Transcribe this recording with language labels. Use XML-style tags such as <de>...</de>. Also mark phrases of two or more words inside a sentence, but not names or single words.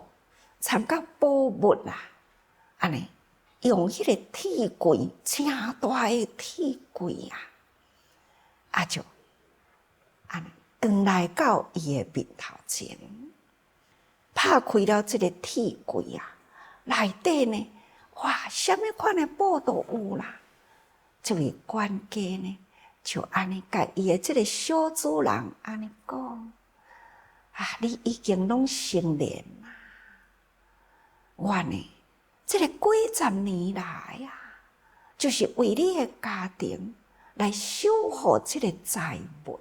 <nan>参甲宝物啊，安尼用迄个铁柜，正大的铁柜啊，就安尼转来到伊的面头前，拍开了这个铁柜啊，内底呢，哇，什么款的宝都有啦。这位管家呢，就安尼甲伊的这个小主人安尼讲：你已经拢成年啦，我呢，这个几十年来啊，就是为你的家庭来守护这个财物。</nan>